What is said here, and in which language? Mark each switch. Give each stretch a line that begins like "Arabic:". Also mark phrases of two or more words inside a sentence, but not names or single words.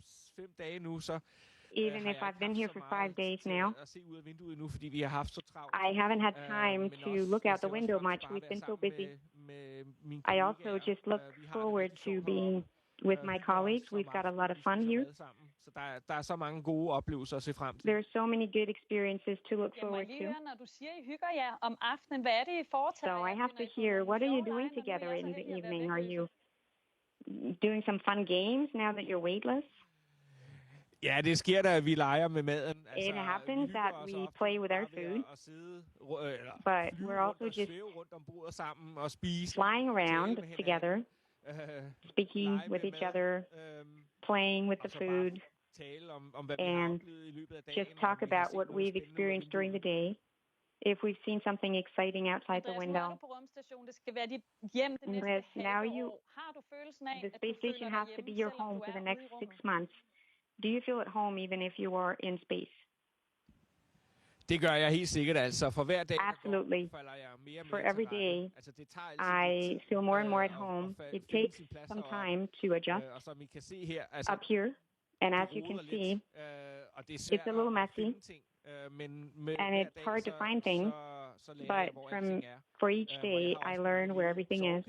English: Even if I've been here for 5 days now, I haven't had time to look out the window much. We've been so busy. I also just look forward to being with my colleagues. We've got a lot of fun here.
Danish: Der er så mange gode oplevelser at se frem til.
English: There are so many good experiences to look forward to.
Danish: Når du siger, I hygger jer om aftenen, hvad er det, I foretager?
English: So I have to hear, what are you doing together in the evening? Are you doing some fun games now that you're weightless?
Danish: Ja, det sker da, at vi leger med maden.
English: It happens that we play with our food, but we're also just flying around together speaking with each other, playing with the food, and just talk about what we've experienced during the day. If we've seen something exciting outside the window. Andreas, now the space station has to be your home for the next 6 months. Do you feel at home even if you are in space?
Danish: Det gør jeg helt sikkert, altså. For hver dag,
English: Absolutely. For every day, I feel more and more at home. It takes some time to adjust up here. And as you can see, it's a little messy. And it's hard to find things, but for each day, I learn where everything is.